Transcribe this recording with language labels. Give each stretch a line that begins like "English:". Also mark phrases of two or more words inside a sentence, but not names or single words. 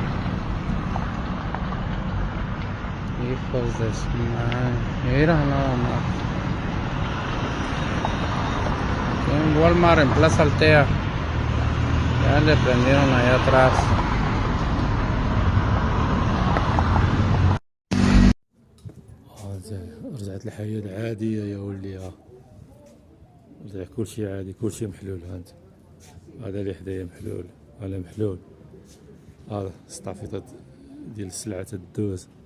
Spanish: Hijos de su madre. Mira nada más. Aquí en Walmart en Plaza Altea. Ya le prendieron allá atrás.
Arabic: رجعت الحياة عادية يا ولدي. رجع كلشي عادي، كلشي محلول. هانت هذا اللي حدايا محلول، هذا محلول. هذا السطافيطات ديال السلعة تدوز.